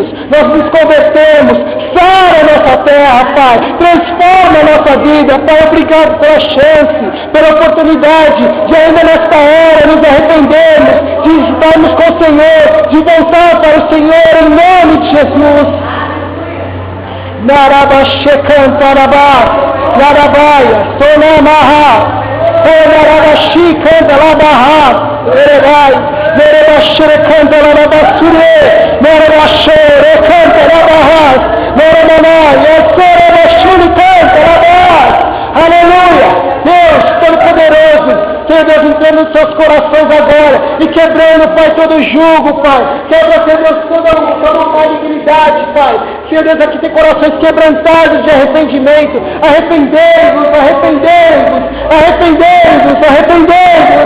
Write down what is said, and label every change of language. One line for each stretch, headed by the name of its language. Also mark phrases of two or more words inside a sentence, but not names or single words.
Portuguese: Nós nos convertemos. Sara a nossa terra, Pai. Transforma a nossa vida, Pai. Obrigado pela chance, pela oportunidade de ainda nesta hora nos arrependermos, de estarmos com o Senhor, de voltar para o Senhor, em nome de Jesus. Narabashekantarabá, Narabaia, Sonamaha, Narabashikandalabaha, Erebai, Nerebashekantalabasure, Nerebashekantalabahas, Neremanai, Eserebashurikantalabahas. Aleluia! Deus Todo-Poderoso, Senhor Deus, entrando nos seus corações agora e quebrando, Pai, todo jugo, Pai. Quebra, Senhor Deus, toda malignidade, Pai. Senhor Deus, aqui tem corações quebrantados de arrependimento. Arrependei-vos, arrependei-vos, arrependei-vos, arrependei-vos.